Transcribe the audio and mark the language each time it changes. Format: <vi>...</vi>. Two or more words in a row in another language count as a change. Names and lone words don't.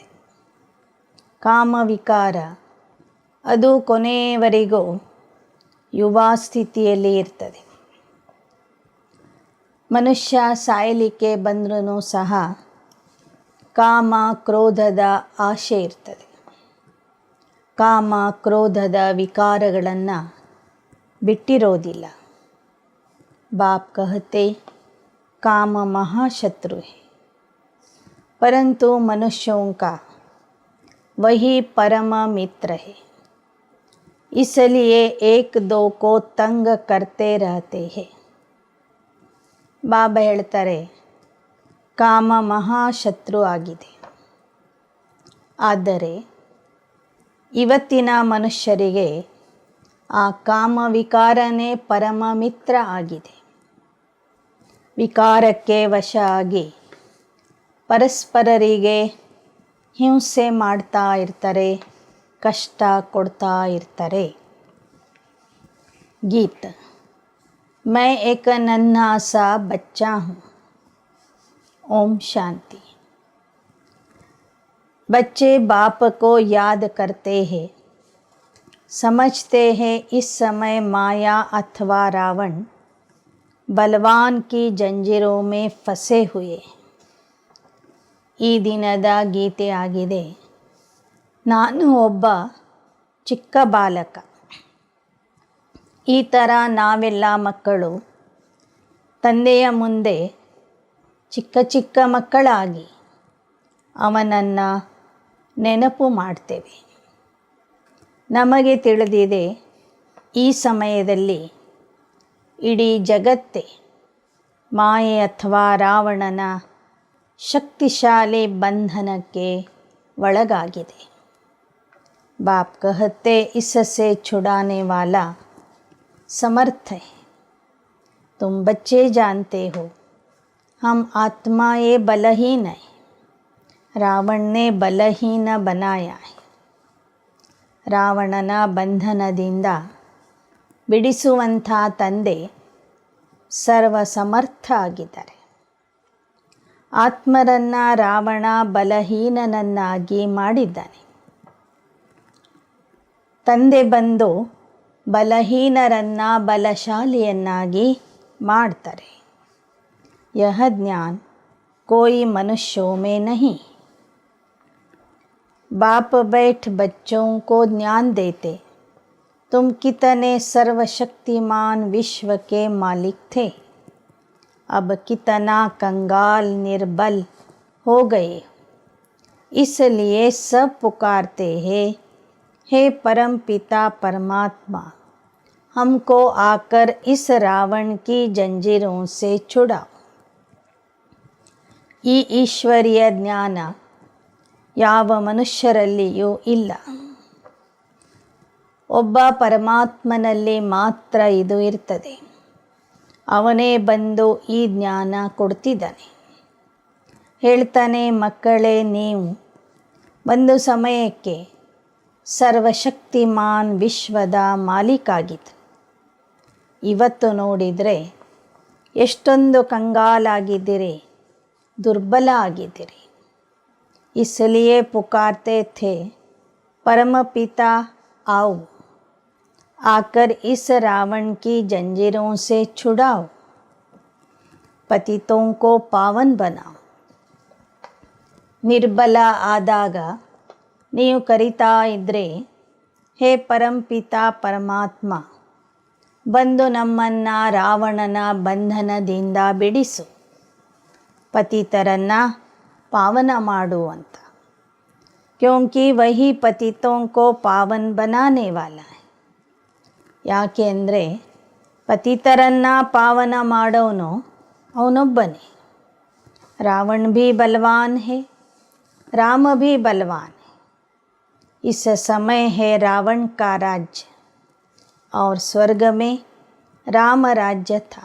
<kn>ಕಾಮ ವಿಕಾರ ಅದು ಕೊನೆಯವರೆಗೂ ಯುವ ಸ್ಥಿತಿಯಲ್ಲಿ ಇರ್ತದೆ. ಮನುಷ್ಯ ಸಾಯಲಿಕ್ಕೆ ಬಂದ್ರೂ ಸಹ ಕಾಮ ಕ್ರೋಧದ ಆಶೆ ಇರ್ತದೆ. ಕಾಮ ಕ್ರೋಧದ ವಿಕಾರಗಳನ್ನು ಬಿಟ್ಟಿರೋದಿಲ್ಲ.</kn> <hi>बाप कहते काम महाशत्रु है, परंतु मनुष्यों का वही परम मित्र है, इसलिए एक दो को तंग करते रहते हैं.</hi> <kn>ಬಾಬಾ ಹೇಳ್ತಾರೆ, ಕಾಮ ಮಹಾಶತ್ರು ಆಗಿದೆ. ಆದರೆ ಇವತ್ತಿನ ಮನುಷ್ಯರಿಗೆ ಆ ಕಾಮ ವಿಕಾರನೇ ಪರಮ ಮಿತ್ರ ಆಗಿದೆ. ವಿಕಾರಕ್ಕೆ ವಶ ಆಗಿ ಪರಸ್ಪರರಿಗೆ ಹಿಂಸೆ ಮಾಡ್ತಾ ಇರ್ತಾರೆ, ಕಷ್ಟ ಕೊಡ್ತಾ ಇರ್ತಾರೆ. ಗೀತ:</kn> <hi>मैं एक नन्हा सा बच्चा हूँ. ओम शांति. बच्चे बाप को याद करते हैं, समझते हैं इस समय माया अथवा रावण बलवान की जंजीरों में फंसे हुए.</hi> <kn>ಈ ದಿನದ ಗೀತೆ ಆಗಿದೆ. ನಾನು ಒಬ್ಬ ಚಿಕ್ಕ ಬಾಲಕ. ಈ ಥರ ನಾವೆಲ್ಲ ಮಕ್ಕಳು ತಂದೆಯ ಮುಂದೆ ಚಿಕ್ಕ ಚಿಕ್ಕ ಮಕ್ಕಳಾಗಿ ಅವನನ್ನು ನೆನಪು ಮಾಡ್ತೇವೆ. ನಮಗೆ ತಿಳಿದಿದೆ ಈ ಸಮಯದಲ್ಲಿ ಇಡೀ ಜಗತ್ತೇ ಮಾಯೆ ಅಥವಾ ರಾವಣನ ಶಕ್ತಿಶಾಲಿ ಬಂಧನಕ್ಕೆ ಒಳಗಾಗಿದೆ.</kn> <hi>बाप कहते इससे छुड़ाने वाला समर्थ है. तुम बच्चे जानते हो हम आत्मा ये बलहीन है. रावण ने बलहीन बनाया है.</hi> <kn>ರಾವಣನ ಬಂಧನದಿಂದ ಬಿಡಿಸುವಂಥ ತಂದೆ ಸರ್ವ ಸಮರ್ಥ ಆಗಿದ್ದಾರೆ. ಆತ್ಮರನ್ನು ರಾವಣ ಬಲಹೀನನನ್ನಾಗಿ ಮಾಡಿದ್ದಾನೆ. ತಂದೆ ಬಂದು ಬಲಹೀನರನ್ನು ಬಲಶಾಲಿಯನ್ನಾಗಿ ಮಾಡ್ತಾರೆ.</kn> <hi>यह ज्ञान कोई मनुष्यों में नहीं. बाप बैठ बच्चों को ज्ञान देते तुम कितने सर्वशक्तिमान विश्व के मालिक थे, अब कितना कंगाल निर्बल हो गए. इसलिए सब पुकारते हैं हे परम पिता परमात्मा हमको आकर इस रावण की जंजीरों से छुड़ाओ.</hi> <kn>ಈ ಈಶ್ವರೀಯ ಜ್ಞಾನ ಯಾವ ಮನುಷ್ಯರಲ್ಲಿಯೂ ಇಲ್ಲ. ಒಬ್ಬ ಪರಮಾತ್ಮನಲ್ಲಿ ಮಾತ್ರ ಇದು ಇರ್ತದೆ. ಅವನೇ ಬಂದು ಈ ಜ್ಞಾನ ಕೊಡ್ತಿದ್ದಾನೆ. ಹೇಳ್ತಾನೆ, ಮಕ್ಕಳೇ, ನೀವು ಒಂದು ಸಮಯಕ್ಕೆ ಸರ್ವಶಕ್ತಿಮಾನ್ ವಿಶ್ವದ ಮಾಲೀಕಾಗಿತ್ತು. ಇವತ್ತು ನೋಡಿದರೆ ಎಷ್ಟೊಂದು ಕಂಗಾಲಾಗಿದ್ದೀರಿ, ದುರ್ಬಲ ಆಗಿದ್ದೀರಿ.</kn> <hi>इसलिए पुकारते थे परम पिता आओ, आकर इस रावण की जंजीरों से छुड़ाओ, पतितों को पावन बनाओ.</hi> <kn>ನಿರ್ಬಲ ಆದಾಗ ನೀವು ಕರಿತಾ ಇದ್ದರೆ, ಹೇ ಪರಂಪಿತ ಪರಮಾತ್ಮ ಬಂದು ನಮ್ಮನ್ನು ರಾವಣನ ಬಂಧನದಿಂದ ಬಿಡಿಸು, ಪತಿತರನ್ನು ಪಾವನ ಮಾಡು ಅಂತ.</kn> <hi>क्योंकि वही पतितों को पावन बनाने वाला है.</hi> <kn>ಯಾಕೆ ಅಂದರೆ ಪತಿತರನ್ನು ಪಾವನ ಮಾಡೋನು ಅವನೊಬ್ಬನೇ.</kn> <hi>रावण भी बलवान है, राम भी बलवान है. इस समय है रावण का राज्य और स्वर्ग में राम राज्य था.</hi>